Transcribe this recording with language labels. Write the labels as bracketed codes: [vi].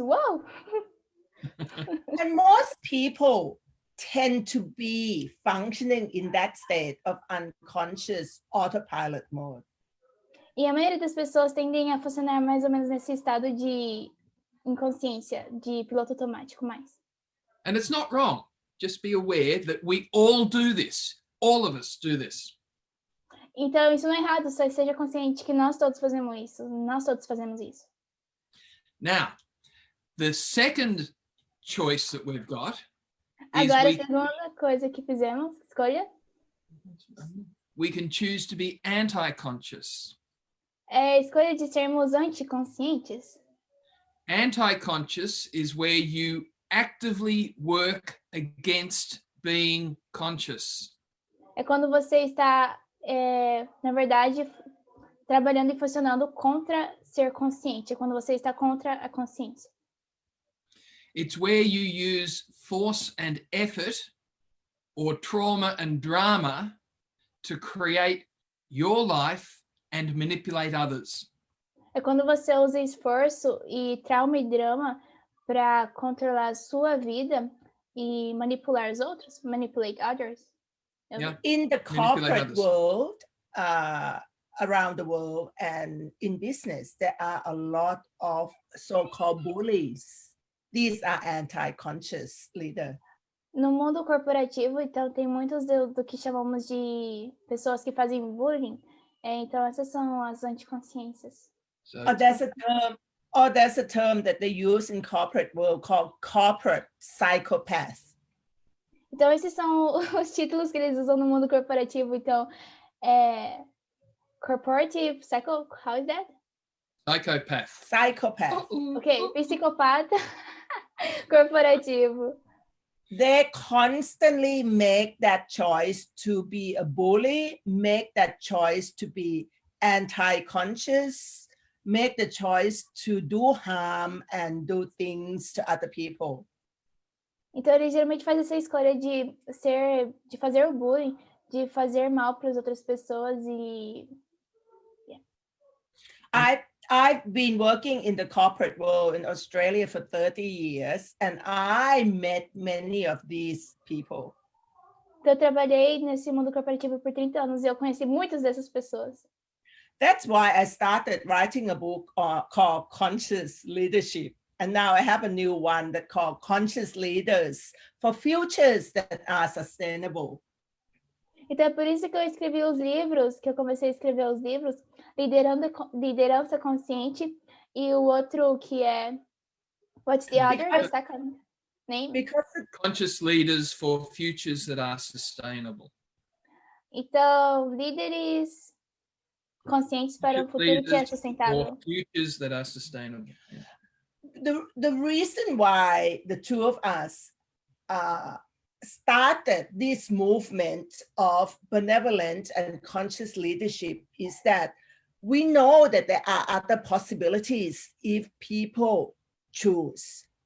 [pt] Uau! [en] And most people tend to be functioning in that state of unconscious autopilot mode. [pt] E a maioria das pessoas tendem a funcionar mais ou menos nesse estado de inconsciência, de piloto automático mais. [en] And it's not wrong. Just be aware that we all do this. All of us do this. [pt] Então, isso não é errado, só seja consciente que nós todos fazemos isso. Nós todos fazemos isso. [en] Now, the second choice that we've got is [pt] Agora, a segunda coisa que fizemos, escolha, [en] we can choose to be anti-conscious. [pt] é a escolha de sermos anticonscientes. [en] Anti-conscious is where you actively work against being conscious. [pt] É quando você está na verdade, trabalhando e funcionando contra ser consciente, quando você está contra a consciência. [en] It's where you use force and effort or trauma and drama to create your life and manipulate others. [pt] É quando você usa esforço e trauma e drama para controlar a sua vida e manipular os outros, [en] manipulate others. Yeah. In the Manipulate corporate others. world, around the world and in business, there are a lot of so-called bullies. These are anti-conscious leaders. [pt] No mundo corporativo, então, tem muitos do que chamamos de pessoas que fazem bullying. Então, essas são as anticonsciências. [en] So Or there's a term that they use in corporate world called corporate psychopath. [pt] Então, esses são os títulos que eles usam no mundo corporativo. [en] Então, corporative psycho, how is that? psychopath. Psychopath. [pt] Ok, psicopata corporativo. [en] They constantly make that choice to be a bully, make that choice to be anti-conscious, make the choice to do harm and do things to other people. [pt] Então, ele geralmente faz essa escolha de fazer o bullying, de fazer mal para as outras pessoas e... [en] I've been working in the corporate world in Australia for 30 years, and I met many of these people. [pt] Então, eu trabalhei nesse mundo corporativo por 30 anos e eu conheci muitas dessas pessoas. [en] That's why I started writing a book called Conscious Leadership. And now I have a new one that called Conscious Leaders for Futures that are Sustainable. [pt] Então, é por isso que eu escrevi os livros, que eu comecei a escrever os livros, Liderança Consciente, e o outro que é... [en] What's the other? The second name? Because Conscious leaders for futures that are sustainable. [pt] Então, líderes conscientes para um futuro que é sustentável. [en] For futures that are sustainable. Yeah. the reason why the two of us started this movement of benevolent and conscious leadership is that we know that there are other possibilities if people choose.